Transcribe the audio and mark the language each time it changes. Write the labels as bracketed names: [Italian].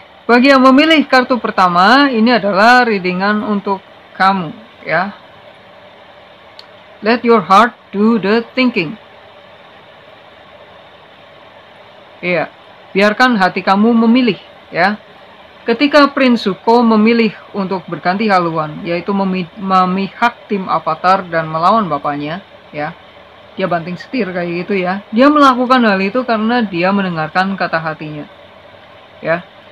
[Indonesian] Bagi yang memilih kartu pertama, ini adalah readingan untuk kamu, ya. [English] Let your heart do the thinking. [Indonesian] Iya, biarkan hati kamu memilih, ya. Ketika Prince Zuko memilih untuk berganti haluan, yaitu memihak tim Avatar dan melawan bapaknya, ya. Dia banting setir kayak gitu, ya. Dia melakukan hal itu karena dia mendengarkan kata hatinya, ya.